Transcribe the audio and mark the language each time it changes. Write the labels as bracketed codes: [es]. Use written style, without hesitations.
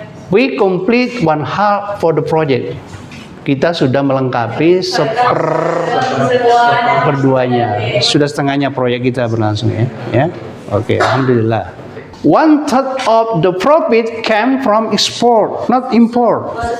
[en] We complete 1/2 for the project. [id] Kita sudah melengkapi seperduanya. Sudah setengahnya proyek kita berlangsung ya. Ya. Oke, alhamdulillah. [en] 1/3 of the profit came from export, not import.